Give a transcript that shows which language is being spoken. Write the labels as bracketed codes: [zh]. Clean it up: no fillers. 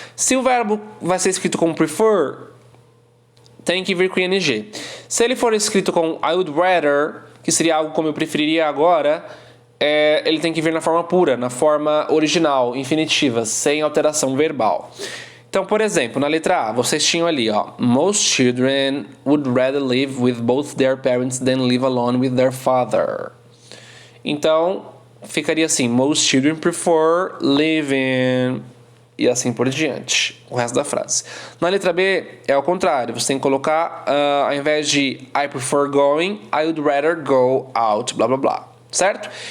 [pt] Se o verbo vai ser escrito com prefer, tem que vir com ing. Se ele for escrito com I would rather, que seria algo como eu preferiria agora, ele tem que vir na forma pura, na forma original, infinitiva, sem alteração verbal. Então, por exemplo, na letra A, vocês tinham ali, ó, [en] most children would rather live with both their parents than live alone with their father. [pt] Então, ficaria assim, [en] most children prefer living, [pt] e assim por diante, o resto da frase. Na letra B, é ao contrário, você tem que colocar, ao invés de I prefer going, [en] I would rather go out, [pt] blá blá blá. Certo?